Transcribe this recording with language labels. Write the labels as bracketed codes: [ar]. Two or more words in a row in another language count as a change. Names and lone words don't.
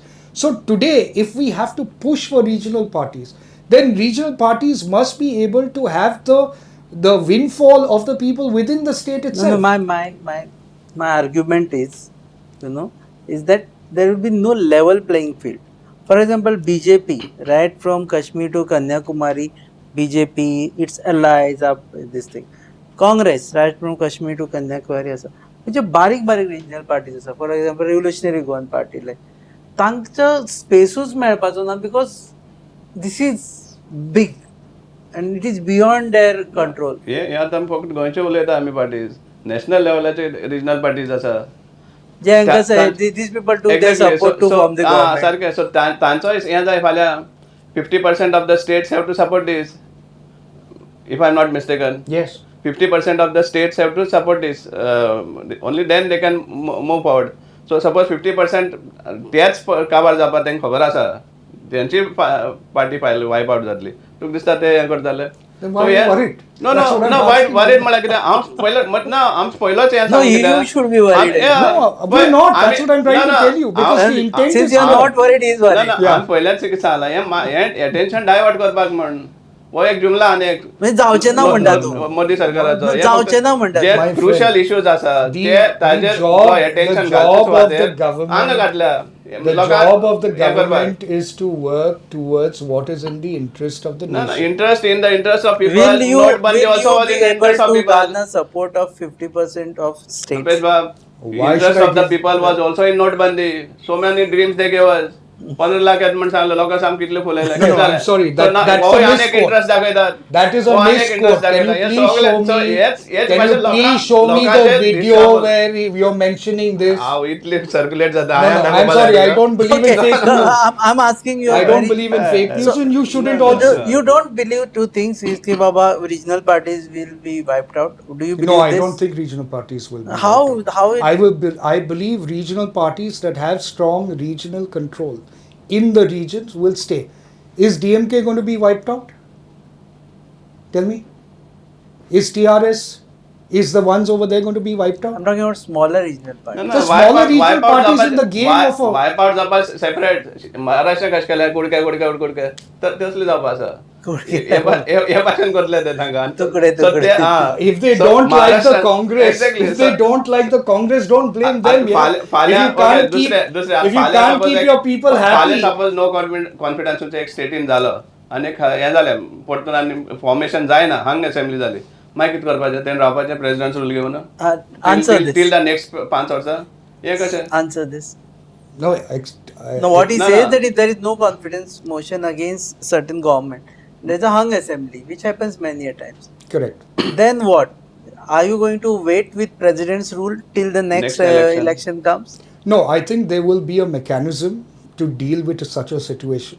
[en] So today, if we have to push for regional parties, then regional parties must be able to have the windfall of the people within the state itself. No, my argument is, is that there will be no level playing field. For example, BJP, right from Kashmir to Kanyakumari, BJP, its allies, up this thing. [kok] काँग्रेस राष्ट्र [en] from Kashmir to Kanyakumari [kok] आसा म्हणजे बारीक बारीक [en] regional parties [kok] आसा [en] for example [kok] रिव्होल्युशनरी गोवन पार्टी लायक तांचो स्पेसूच मेळपाचो ना [en] because this is big and it is beyond their control. [kok] हे आतां आमी फक्त गोंयचे उलयता आमी पार्टीज, नॅशनल लेवलाचे [en] regional parties [kok] आसा. जे हांकां [en] these people to they support to form the government. सारकें. सो [kok] तांचो हें जाय फाल्यां [en] 50% of the states have to support this, if I am not mistaken. Yes. 50% of the states have to support this. Only then they can move forward. So suppose [kok] 50% त्याच काबार जावपा तांकां खबर आसा, त्यांची पार्टी [en] wipe out [kok] जातली, तुका दिसता ते हें करताले? [en] Then why are you worried? No, That's what I'm asking. [kok] worried म्हळ्यार कितें हांव पयलो आम पयलोच हें [en] No, you should be worried. No, we're not. That's what I'm trying to tell you. Because the intent Since is you are not worried, he is worried. [kok] हांव पयल्याच कितें सांगलां, हें [en] attention divert [kok] करपाक म्हण हो एक जुमला आनी एक म्हणजे जावचें ना म्हणटा तूं. मोदी सरकाराचो जावचें ना म्हणटा जे तूं. [en] My क्रुशल friend, [kok] इश्यूज आसा [en] the [kok] ते ताजेर [en] job- [kok] अटेन्शन [en] the job of the government- [kok] हांगा घातल्या. [en] the job of the government is to work towards what is in the interest of the No, nation. interest of people. Will you also was be in the able interest of to people. garner support of 50% of states? Alpesh Bab, Why interest should I of the give- people was also in Notbandi. So many dreams they gave us. [kok] 15 lakh म्हणून सांगलं लोकांक साम कितले फुलयले. [en] No, I'm sorry, that's a misquote. [kok] इंटरेस्ट दाखयतात. [en] That is a [kok] हो आनीक [en] misquote. interest Can you [kok] दाखयतात. [en] please show me? Can you please show me the video where you're mentioning this? [kok] हांव इतले सर्क्युलेट जाता. [en] No, I'm sorry. I don't believe in fake news. I'm asking you. I don't believe in fake news, and you shouldn't also. You don't believe two things. Is कि Baba regional parties will be wiped out. Do you believe No, I this? don't think regional parties will. Be How wiped out. how it, I believe regional parties that have strong regional control in the regions will stay. Is DMK going to be wiped out? Tell me. Is TRS? Is the ones over there going to be wiped out? I'm talking about smaller regional parties. The smaller regional parties in the game of a- wipe out [kok] जावपा सेपरेट. महाराष्ट्र कशें केलें कुडके तर तसले जावपा आसा. हे भाशेन करतले ते तांकां. तुकडे. [en] If they don't like the Congress, if they don't like the Congress, don't blame them. If you can't keep your people happy. suppose no confidence [kok] एक स्टेटीन जालो आनी हें जालें परतून आनी फॉर्मेशन जायना हांगा असेंब्ली जाली, मागीर कितें करपाचें? तें रावपाचें [en] president rule [kok] घेवन [en] Answer this. till the next [kok] 5 वर्सां. हें कशें? [en] Answer this. No, No, what he No, says no. that if there is no confidence motion against certain government, there's a hung assembly, which happens many a times. correct. Then what? Are you going to wait with president's rule till the next Next election comes? No, I think there will be a mechanism to deal with such a situation.